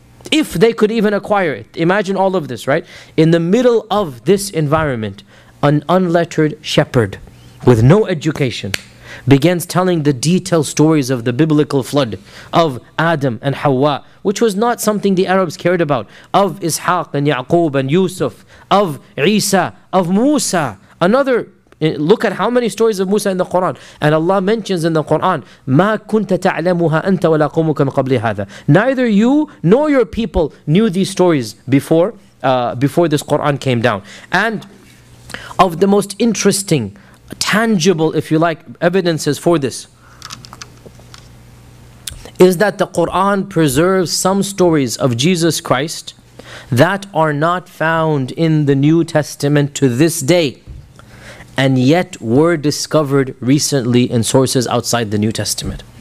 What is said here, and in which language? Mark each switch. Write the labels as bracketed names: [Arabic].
[English] If they could even acquire it. Imagine all of this, right? In the middle of this environment, an unlettered shepherd with no education begins telling the detailed stories of the biblical flood of Adam and Hawa, which was not something the Arabs cared about, of Ishaq and Ya'qub and Yusuf, of Isa, of Musa. Another, look at how many stories of Musa in the Quran. And Allah mentions in the Quran, [Arabic] مَا كُنْتَ تَعْلَمُهَا أَنْتَ وَلَا قُمُكَ مِنْ قَبْلِ هَذَا. [English] Neither you nor your people knew these stories before this Quran came down. And of the most interesting, tangible, if you like, evidences for this, is that the Quran preserves some stories of Jesus Christ that are not found in the New Testament to this day, and yet were discovered recently in sources outside the New Testament.